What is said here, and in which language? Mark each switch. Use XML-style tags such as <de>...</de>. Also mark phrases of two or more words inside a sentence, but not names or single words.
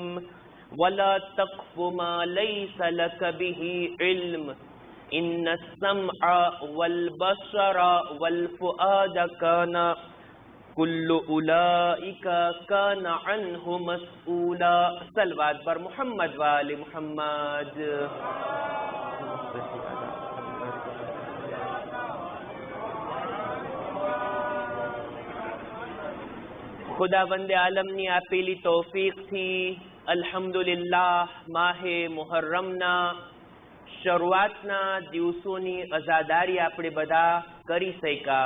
<ar>ولا تقف ما ليس لك به علم إن السمع والبصر والفؤاد كان كل أولئك كان عنه مسؤولا.</ar> <fa>صلوات بر محمد وآل محمد.</fa> <gu>ખુદાવંદે આલમની આપેલી તૌફીકથી અલ્હમ્દુલિલ્લાહ માહે મુહર્રમના શરૂઆતના દિવસોની અઝાદારી આપણે બધા કરી શક્યા.</gu>